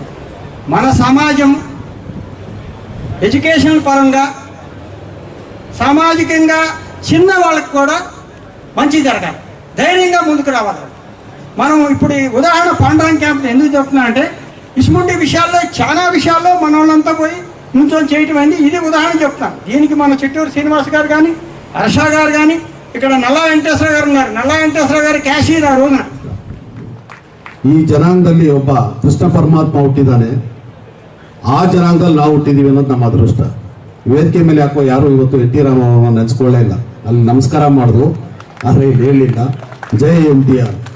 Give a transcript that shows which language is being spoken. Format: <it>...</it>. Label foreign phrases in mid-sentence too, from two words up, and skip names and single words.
<te>మన సమాజం ఎడ్యుకేషన్ పరంగా సామాజికంగా చిన్న వాళ్ళకి కూడా మంచి జరగాలి, ధైర్యంగా ముందుకు రావాలి. మనం ఇప్పుడు ఈ ఉదాహరణ పాండరం క్యాంప్ ఎందుకు చెప్తున్నానంటే ఇసుముంటి విషయాల్లో చాలా విషయాల్లో మన వాళ్ళంతా పోయి నుంచొని చేయటం అయింది. ఇది ఉదాహరణ చెప్తాను. దీనికి మన చిట్టూరు శ్రీనివాస్ గారు కానీ, హర్ష గారు కానీ, ఇక్కడ నల్లా వెంకటేశ్వర గారు ఉన్నారు. నల్లా వెంకటేశ్వర గారు ಕ್ಯಾಶಿಯರ್ ಆ రోజుನ.</te> <kn>ಈ ಜನಾಂಗದಲ್ಲಿ ಒಬ್ಬ ಕೃಷ್ಣ ಪರಮಾತ್ಮ ಹುಟ್ಟಿದ್ದಾನೆ. ಆ ಜನಾಂಗದಲ್ಲಿ ನಾವು ಹುಟ್ಟಿದೀವಿ ಅನ್ನೋದು ನಮ್ಮ ಅದೃಷ್ಟ. ವೇದಿಕೆ ಮೇಲೆ ಯಾಕೋ ಯಾರು ಇವತ್ತು ಎನ್ ಟಿ ರಾಮರಾವ್ ನೆನೆಸ್ಕೊಳ್ಳೇ ಇಲ್ಲ. ಅಲ್ಲಿ ನಮಸ್ಕಾರ ಮಾಡಿದ್ರು, ಆದರೆ ಇಲ್ಲಿ ಹೇಳಿಲ್ಲ ಜೈ NTR.</kn>